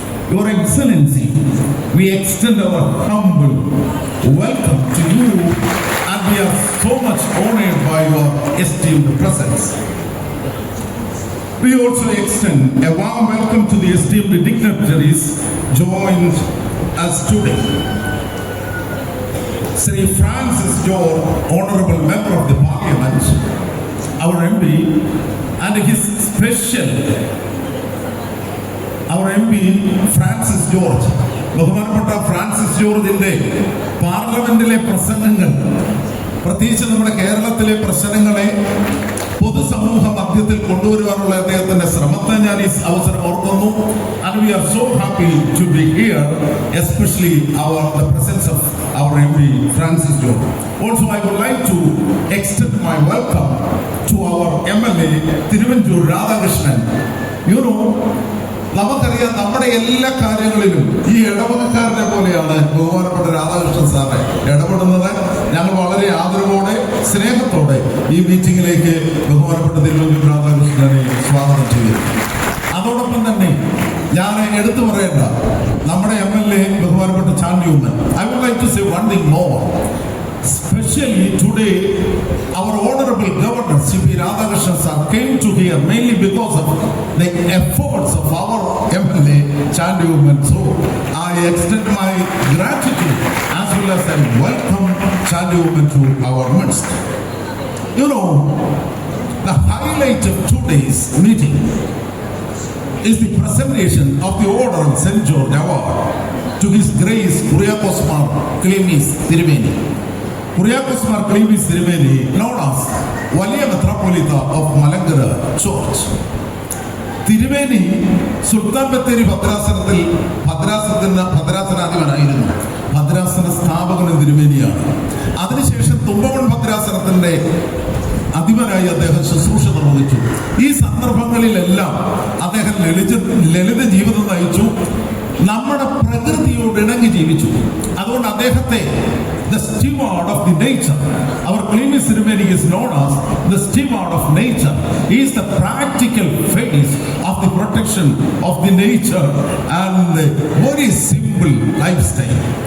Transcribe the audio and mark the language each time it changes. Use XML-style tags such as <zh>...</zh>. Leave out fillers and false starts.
<en>Your Excellency, we extend our humble welcome to you, and we are so much honored by your esteemed presence. We also extend a warm welcome to the esteemed dignitaries joined us today. Sri Francis George, Honorable Member of the Parliament, our MP, and his special, our MP Francis George,</en> <ml>ബഹുമാനപ്പെട്ട Francis ജോർജിന്റെ പാർലമെന്റിലെ പ്രസംഗങ്ങൾ, പ്രത്യേകിച്ച് നമ്മുടെ കേരളത്തിലെ പ്രശ്നങ്ങളെ പൊതുസമൂഹ മധ്യത്തിൽ കൊണ്ടുവരുവാനുള്ള അദ്ദേഹത്തിന്റെ ശ്രമത്തെ ഞാൻ ഈ അവസരം ഓർക്കുന്നു.</ml> <en>And we are so happy to be here, especially the presence of our MP Francis George. Also, I would like to extend my welcome to our MLA Thiruvanjur Radhakrishnan. You know,</en> <ml>നമുക്കറിയാം നമ്മുടെ എല്ലാ കാര്യങ്ങളിലും ഈ ഇടവകക്കാരനെ പോലെയാണ് ബഹുമാനപ്പെട്ട രാധാകൃഷ്ണൻ സാറെ ഇടപെടുന്നത്. ഞങ്ങൾ വളരെ ആദരവോടെ സ്നേഹത്തോടെ ഈ മീറ്റിംഗിലേക്ക് ബഹുമാനപ്പെട്ട തിരുവഞ്ചൂർ രാധാകൃഷ്ണനെ സ്വാഗതം ചെയ്യുന്നു. അതോടൊപ്പം തന്നെ ഞാൻ എടുത്തു പറയേണ്ട നമ്മുടെ MLA ബഹുമാനപ്പെട്ട Chandy Oommen.</ml> <en>I would like to say one thing more. Especially today, our Honorable Governor C.P. Radhakrishnan sir came to here mainly because of the efforts of our MLA Chandi Woman. So I extend my gratitude as well as I welcome Chandi Woman to our midst. You know, the highlight of today's meeting is the presentation of the Order of St. George Award to His Grace Kuriakos Mar Clemis Tirumeni. Kuriakos Mar Clemis Tirumeni, known as Valiya Metropolitan of Malankara Church.</en> <ml>തിരുമേനി സുൽത്താൻ ബത്തേരി ഭദ്രാസനാധിപനായിരുന്നു. ഭദ്രാസന സ്ഥാപകനും തിരുമേനിയാണ്. അതിനുശേഷം തുമ്പമൺ ഭദ്രാസനത്തിന്റെ അധിപനായി അദ്ദേഹം ശുശ്രൂഷ നിർവഹിച്ചു. ഈ സന്ദർഭങ്ങളിലെല്ലാം അദ്ദേഹം ലളിത ജീവിതം നയിച്ചു. നമ്മുടെ പ്രകൃതിയോട് ഇണങ്ങി ജീവിച്ചു. അതുകൊണ്ട് അദ്ദേഹത്തെ</ml> <en>the steward of the nature, our Clemis Tirumeni is known as the steward of nature. He is the practical face of the protection of the nature and the very simple lifestyle.</en>